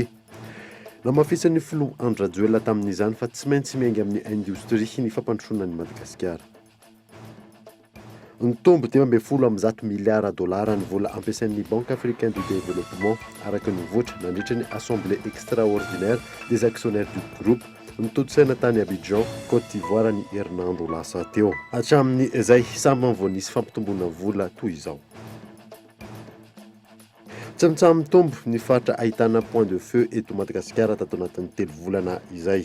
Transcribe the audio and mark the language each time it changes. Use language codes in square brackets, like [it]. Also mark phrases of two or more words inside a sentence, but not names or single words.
[mg] Namafisan'ny filoha Andry Rajoelina tamin'izany fa tsy maintsy miainga amin'ny indostria ny fampandrosoana ny Madagasikara. Ny tombo 10 miliara dolara ny vola ampiasain'ny Banque africaine du développement araka ny voatra nandritra ny [fr] assemblée extraordinaire des actionnaires du groupe [mg] nitotsaina tany Abidjan, Côte d'Ivoire ny herinandro lasa teo. Hatramin'ny izay samby vao nisy fampitomboana vola toy izao. Tsy mitsamy tombo ny fatra ahitana [fr] point de feu [mg] eto Madagasikara tato anatin'ny 3 volana izay.